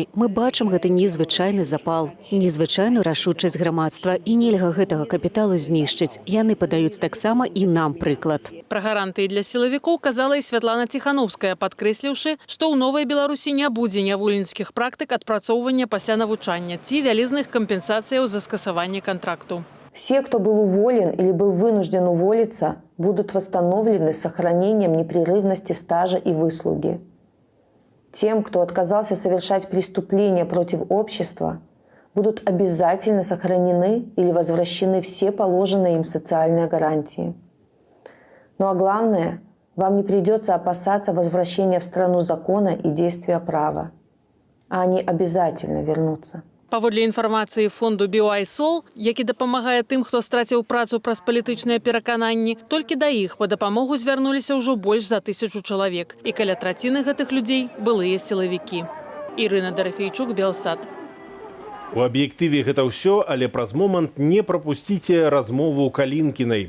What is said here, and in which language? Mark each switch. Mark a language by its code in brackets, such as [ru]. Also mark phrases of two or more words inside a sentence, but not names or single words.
[be] Мы бачым гэты незвычайны запал, незвычайную рашучасць грамадства, і нельга гэтага капіталу знішчыць. Яны падаюць таксама і нам прыклад. Пра гарантыі для сілавікоў казала і Святлана Ціхановская, падкрэсліўшы, што ў новай Беларусі не будзе нявольніцкіх практык адпрацоўвання пасля навучання ці вялізных кампенсацыяў за скасаванне контракту. [ru] Все, кто был уволен или был вынужден уволиться, будут восстановлены с сохранением непрерывности стажа и выслуги. Тем, кто отказался совершать преступления против общества, будут обязательно сохранены или возвращены все положенные им социальные гарантии. Ну а главное, вам не придется опасаться возвращения в страну закона и действия права. А они обязательно вернутся. [be] Паводле інфармацыі фонду BY-SOL, які дапамагае тым, хто страціў працу праз палітычныя перакананні, толькі да іх па дапамогу звярнуліся ўжо больш за 1000 чалавек. І каля траціны гэтых людзей былыя сілавікі. Ірына Дарафейчук, Белсат. У аб'ектыве гэта ўсё, але праз момант не прапусціце размову Калінкінай.